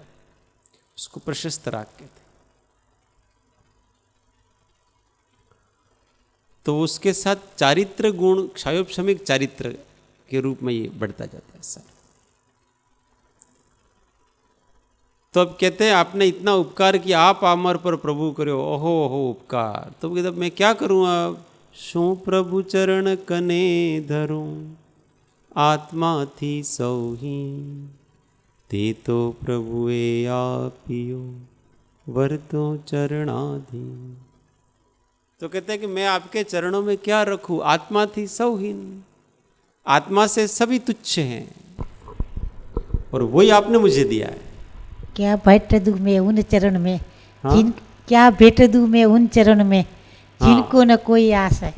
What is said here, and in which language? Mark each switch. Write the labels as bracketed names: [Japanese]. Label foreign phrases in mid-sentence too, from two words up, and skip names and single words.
[Hindi] उसको प्रशस्त राग कहते हैं। तो उसके साथ चारित्र गुण, क्षयोपशमिक चारित्र के रूप में ये बढ़ता जाता है सर। तो अब कहते हैं आपने इतना उपकार किया, आप आमर पर प्रभु करो, ओहो ओहो उपकार। तो कहते मैं क्या करूं अब? [Gujarati] શું પ્રભુ ચરણ કને ધરું, આત્મા થી સૌહી, તે તો પ્રભુએ આપિયો, વર્તો ચરણાધીન। [Hindi] तो कहते हैं कि मैं आपके चरणों में क्या रखूं? [Gujarati] આત્મા થી સૌહીન, [Hindi] आत्मा से सभी तुच्छ हैं, और वही आपने मुझे दिया है। क्या भेंट दूं मैं उन चरण में, हाँ? जिन क्या भेंट दूं मैं उन चरण में, जिनको न कोई आस है।